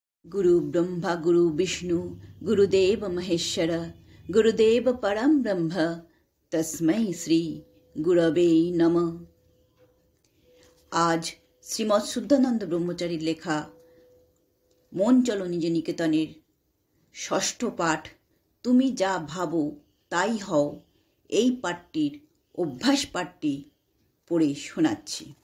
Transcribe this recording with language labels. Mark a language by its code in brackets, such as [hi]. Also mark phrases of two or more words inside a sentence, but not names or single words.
[sa] गुरु ब्रह्मा गुरु विष्णु गुरुदेव महेश्वर गुरुदेव परम ब्रह्म तस्मै श्री गुरवे नमः। [bn] आज শ্রীমৎ শুদ্ধানন্দ ব্রহ্মচারীর লেখা মন চলো নিজ নিকেতনের ষষ্ঠ পাঠ তুমি যা ভাবো তাই হও, এই পাঠটির অভ্যাস পাঠটি পড়ে শোনাচ্ছি।